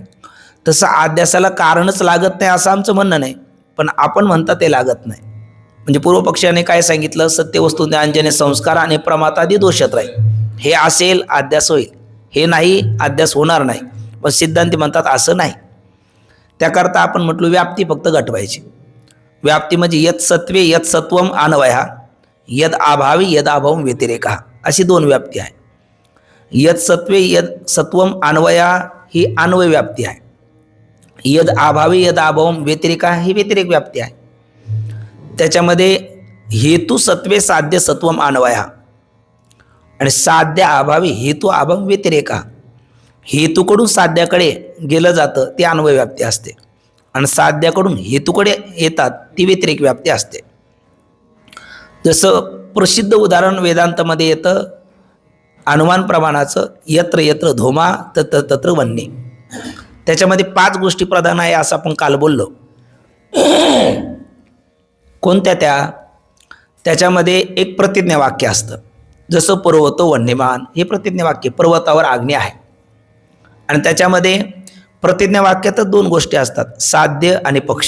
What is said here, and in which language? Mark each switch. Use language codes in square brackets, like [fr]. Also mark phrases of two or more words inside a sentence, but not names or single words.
[mr] तसं आद्यासाला कारणच लागत नाही असं आमचं म्हणणं नाही, पण आपण म्हणता ते लागत नाही। म्हणजे पूर्व पक्षाने काय सांगितलं, सत्य वस्तू ज्ञानजन्य संस्कार आणि प्रमाद आदी दोषत्र आहे, हे असेल अध्यास होईल, हे नाही अध्यास होणार नाही। पण सिद्धांती म्हणतात असं नाही, त्याकरता आपण म्हटलो व्याप्ती फक्त घटवायची। [sa] व्याप्ती म्हणजे यत सत्वे यत सत्वम अन्वया, यद अभावी यद अभावम व्यतिरेका, [mr] अशी दोन व्याप्ती आहे. [sa] यद सत्वे यद सत्वम अन्वया [mr] ही अन्वय व्याप्ती आहे. [sa] यद अभावी यद अभावम व्यतिरेका [mr] ही व्यतिरेक व्याप्ती आहे. त्याच्यामध्ये [sa] हेतू सत्वे साध्य सत्वम अन्वया [mr] आणि [sa] साध्य अभावी हेतू अभाव व्यतिरेका, [mr] हेतूकडून साध्याकडे गेलं जातं ती अन्वय व्याप्ती असते आणि साध्याकडून हेतूकडे येतात ती व्यतिरेक व्याप्ती असते. जसं प्रसिद्ध उदाहरण वेदांतामध्ये येतं अनुमान प्रमाणाचं, [sa] यत्र यत्र धोमा तत्र तत्र वन्य. [mr] त्याच्यामध्ये 5 गोष्टी प्रधान आहे असं आपण काल बोललो. कोणत्या त्याच्यामध्ये एक प्रतिज्ञा वाक्य असतं. जसं [sa] पर्वतो वन्यमान [mr] हे प्रतिज्ञा वाक्य, पर्वतावर अग्नी आहे. आणि त्याच्यामध्ये प्रतिज्ञा वाक्यातच 2 गोष्टी असतात, साध्य आणि पक्ष.